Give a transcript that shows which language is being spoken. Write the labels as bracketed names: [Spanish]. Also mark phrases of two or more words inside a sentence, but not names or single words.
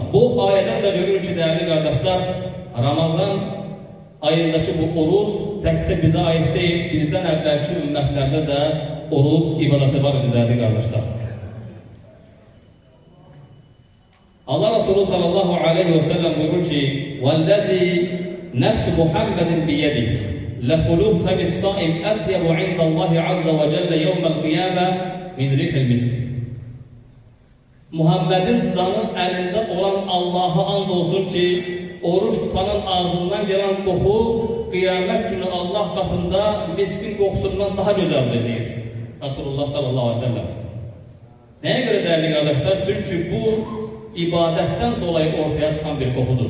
[Azerbaijani] Bu ayədən də görürük ki, dəyərli qardaşlar, Ramazan ayındakı bu oruç təkcə bizə aid deyil, bizdən əvvəlki ümmətlərdə də oruç ibadəti var idi, dəyərli qardaşlar. [Turkish] Allah Resulü [Arabic] صلى الله عليه وسلم [Turkish] buyurur ki, [Arabic] وَالَّذِي نَفْسُ مُحَمَّدٍ بِيَدِهِ لَخُلُوفَ بِالصَّائِمْ أَتْيَبُ عِنْدَ اللّٰهِ عَزَّ وَجَلَّ يَوْمَ الْقِيَامَةِ مِنْ رِحِ الْمِسْكِ. [Turkish] Muhammed'in canı elinde olan Allah'a and olsun ki, oruç tutanın ağzından gelen koku, kıyamet günü Allah katında miskin kokusundan daha güzeldir deyir Resulullah [Arabic] صلى الله عليه وسلم. [Turkish] Neye göre değerli kardeşler? Çünkü bu ibadetten dolayı ortaya çıkan bir kokudur.